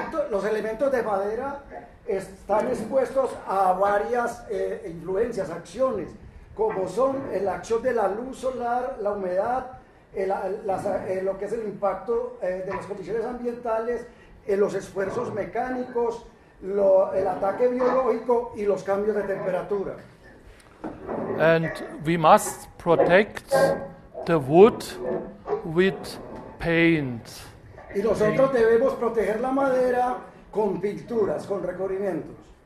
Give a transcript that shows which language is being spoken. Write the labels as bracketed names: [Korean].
[Spanish] Los elementos de madera están expuestos a varias influencias, acciones, como son la acción de la luz solar, la humedad, lo que es el impacto de las condiciones ambientales, los esfuerzos mecánicos, el ataque biológico y los cambios de temperatura. [English] And we must protect the wood with paint. [Spanish] Y nosotros debemos proteger la madera con pinturas, con recubrimientos.